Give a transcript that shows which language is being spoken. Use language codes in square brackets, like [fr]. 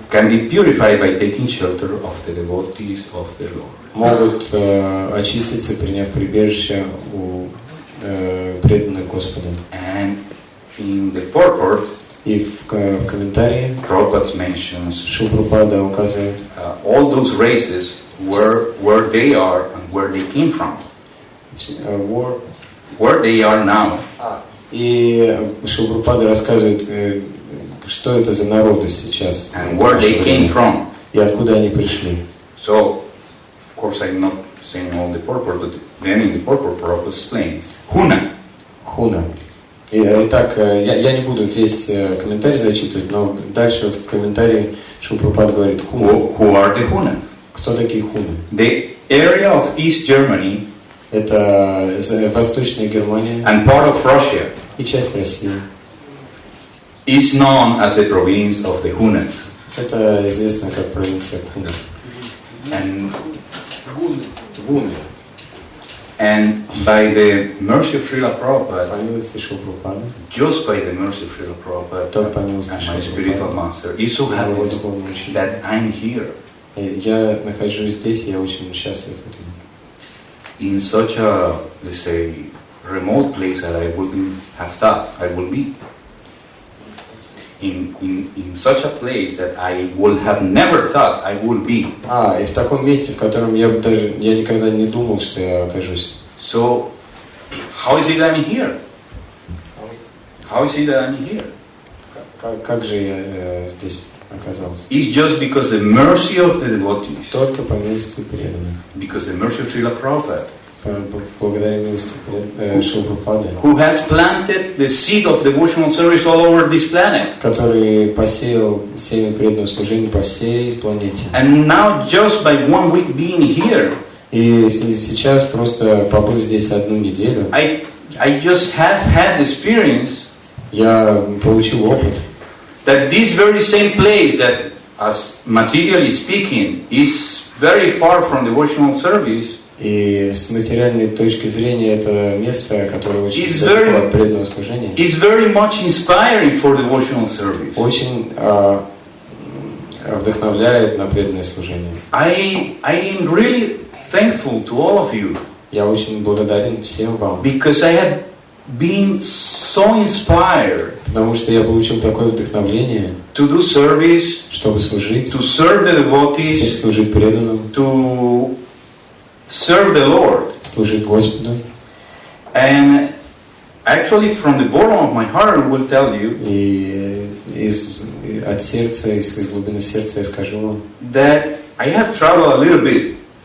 [en] can be purified by taking shelter of the devotees of the Lord. [ru] Могут очиститься, приняв прибежище у преданных Господа. [en] And in the purport, [ru] и в комментарии [en] Prabhupada mentions [ru] Шрила указывает [en] all those races where they are and where they came from. Where they are now. [ru] И Шрила рассказывает, что это за народы сейчас. [en] And where they came from. [ru] И откуда они пришли. [en] So, of course, I'm not saying all the purport, but then in the purport, Prabhupada explains. Huna. [ru] Итак, я не буду весь комментарий зачитывать, но дальше в комментарии Шрила говорит Хуна. [en] Who are the Hunas? [ru] Кто такие хуны? [en] The area of East Germany. [ru] Это Восточная Германия. [en] And part of Russia. [ru] И часть России. [en] Is known as the province of the Hunas. [ru] Это известно как провинция Хунов. [en] And [ru] Гуны. [en] And by the mercy of Srila Prabhupada, just by the mercy of Srila Prabhupada and my spiritual master, it so happens that I'm here. [ru] Я нахожусь здесь, я очень счастлив этим. [en] In such a, let's say, remote place that I wouldn't have thought I would be. In such a place that I would have never thought I would be. [ru] И в таком месте, в котором я никогда не думал, что я окажусь. [en] So, how is it that I'm here? How is it that I'm here? [ru] Как же я здесь оказался? [en] It's just because the mercy of the devotees. [ru] Только по милости преданных. [en] Because the mercy of Srila Prabhupada. [ru] благодаря милости Шилпрапады, [en] who has planted the seed of devotional service all over this planet. [ru] который посеял семя преданного служения по всей планете. [en] And now, just by 1 week being here, [ru] И сейчас, просто побыв здесь 1 неделю, [en] I just have had experience [ru] я получил опыт, [en] that this very same place that, as materially speaking, is very far from devotional service, [ru] и с материальной точки зрения это место, которое очень [en] Is [ru] далеко [en] very- [ru] от преданного служения, [en] is very much inspiring for devotional service. [ru] очень вдохновляет на преданное служение. [en] I am really thankful to all of you [ru] Я очень благодарен всем вам, [en] because I have been so inspired [ru] потому что я получил такое вдохновение, [en] to do service, [ru] чтобы служить, [en] to serve the devotees, [ru] служить преданным, [en] to serve the Lord. [ru] служить Господу. [en] And actually, from the bottom of my heart, I will tell you [ru] И от сердца, из глубины сердца я скажу вам, [en] that I have traveled a little bit,